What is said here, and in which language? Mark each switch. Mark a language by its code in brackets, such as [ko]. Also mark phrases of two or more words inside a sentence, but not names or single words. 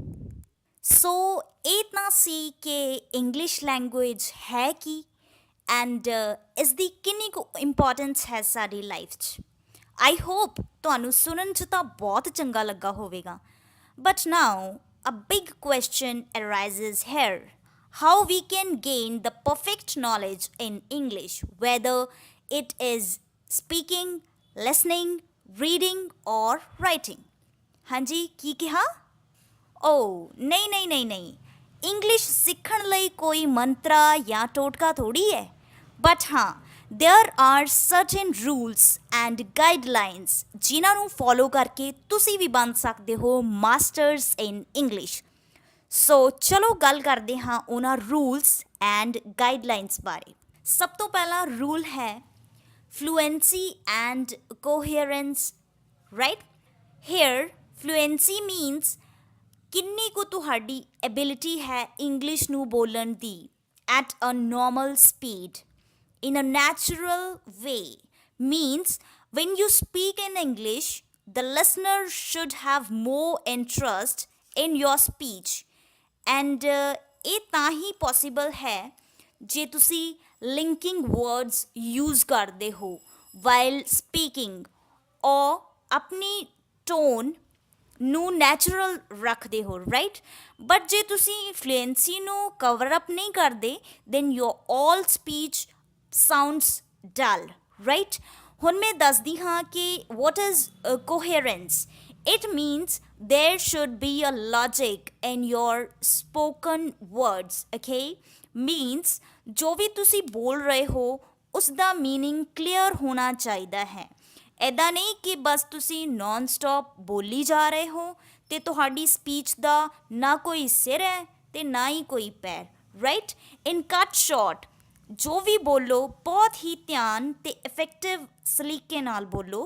[pa] ਸੋ ਇਹ ਤਾਂ ਸੀ ਕਿ [en] English language [pa] ਹੈ ਕੀ ਐਂਡ ਇਸ ਦੀ ਕਿੰਨੀ ਕੁ ਇੰਪੋਰਟੈਂਸ ਹੈ ਸਾਡੀ ਲਾਈਫ 'ਚ। [en] I hope [pa] ਤੁਹਾਨੂੰ ਸੁਣਨ 'ਚ ਤਾਂ ਬਹੁਤ ਚੰਗਾ ਲੱਗਾ ਹੋਵੇਗਾ, [en] but now a big question arises here, how we can gain the perfect knowledge in English, whether it is speaking, listening, reading or writing. [pa] ਹਾਂਜੀ, ਕੀ ਕਿਹਾ? ਨਹੀਂ, ਇੰਗਲਿਸ਼ ਸਿੱਖਣ ਲਈ ਕੋਈ ਮੰਤਰਾ ਜਾਂ ਟੋਟਕਾ ਥੋੜੀ ਹੈ, ਬਟ ਹਾਂ [en] there are certain rules and guidelines [pa] ਜਿਨ੍ਹਾਂ ਨੂੰ ਫੋਲੋ ਕਰਕੇ ਤੁਸੀਂ ਵੀ ਬਣ ਸਕਦੇ ਹੋ [en] masters in English. [pa] ਸੋ ਚਲੋ ਗੱਲ ਕਰਦੇ ਹਾਂ ਉਹਨਾਂ [en] rules and guidelines [pa] ਬਾਰੇ। ਸਭ ਤੋਂ ਪਹਿਲਾ ਰੂਲ ਹੈ [en] fluency and coherence, right. here fluency means [pa] ਕਿੰਨੀ ਕੁ ਤੁਹਾਡੀ ਐਬਿਲਿਟੀ ਹੈ ਇੰਗਲਿਸ਼ ਨੂੰ ਬੋਲਣ ਦੀ [en] at a normal speed, in a natural way, means when you speak in English, the listener should have more interest in your speech. [pa] And ਇਹ ਤਾਂ ਹੀ possible ਹੈ ਜੇ ਤੁਸੀਂ [en] linking words use [pa] ਕਰਦੇ ਹੋ [en] while speaking, or [pa] ਆਪਣੀ tone ਨੂੰ ਨੈਚੁਰਲ ਰੱਖਦੇ ਹੋ, ਰਾਈਟ। [en] ਬਟ [pa] ਜੇ ਤੁਸੀਂ ਫਲੂਐਂਸੀ ਨੂੰ ਕਵਰ ਅਪ ਨਹੀਂ ਕਰਦੇ [en] then your all speech sounds dull, right. [pa] ਹੁਣ ਮੈਂ ਦੱਸਦੀ ਹਾਂ ਕਿ [en] what is coherence. It means there should be a logic in your spoken words, okay? [pa] Means ਜੋ ਵੀ ਤੁਸੀਂ ਬੋਲ ਰਹੇ ਹੋ ਉਸ ਦਾ [en] meaning clear [pa] ਹੋਣਾ ਚਾਹੀਦਾ ਹੈ। ਇੱਦਾਂ ਨਹੀਂ ਕਿ ਬਸ ਤੁਸੀਂ [en] non stop [pa] ਬੋਲੀ ਜਾ ਰਹੇ ਹੋ ਅਤੇ ਤੁਹਾਡੀ ਸਪੀਚ ਦਾ ਨਾ ਕੋਈ ਸਿਰ ਹੈ ਅਤੇ ਨਾ ਹੀ ਕੋਈ ਪੈਰ, ਰਾਈਟ। [en] in cut short, [pa] ਜੋ ਵੀ ਬੋਲੋ ਬਹੁਤ ਹੀ ਧਿਆਨ ਅਤੇ ਇਫੈਕਟਿਵ ਸਲੀਕੇ ਨਾਲ ਬੋਲੋ।